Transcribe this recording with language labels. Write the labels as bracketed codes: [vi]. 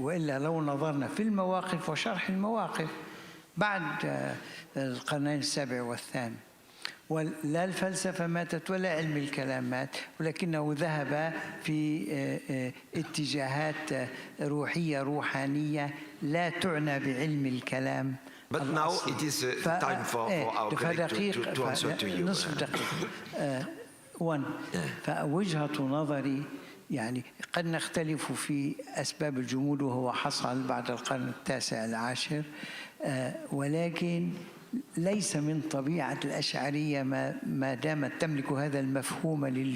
[ar] وإلا لو نظرنا في المواقف وشرح المواقف بعد القرنين السابع والثامن، ولا الفلسفة ماتت ولا علم الكلام مات، ولكنه ذهب في اتجاهات روحية روحانية لا تعنى بعلم الكلام. [en] But now it is time for our colleague to answer to you. [ar] نصف دقيقة. فوجهة نظري يعني قد نختلف في أسباب الجمود وهو حصل بعد القرن التاسع العاشر، ولكن ليس من طبيعة الأشعرية ما دامت تملك هذا المفهوم